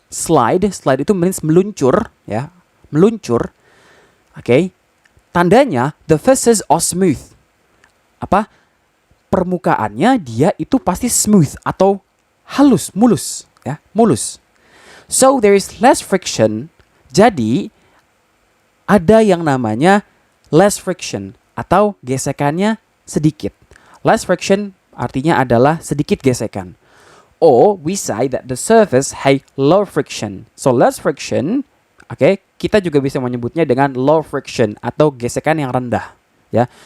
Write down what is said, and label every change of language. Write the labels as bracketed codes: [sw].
[id] Slide itu means meluncur, ya, meluncur. [en] Okay, tandanya the faces are smooth. [id] Permukaannya dia itu pasti smooth atau halus, mulus, ya, mulus. [en] So there is less friction. [id] Jadi ada yang namanya less friction atau gesekannya sedikit. Less friction artinya adalah sedikit gesekan. [en] Or we say that the surface has low friction. [id] So less friction, okay, kita juga bisa menyebutnya dengan low friction atau gesekan yang rendah, ya.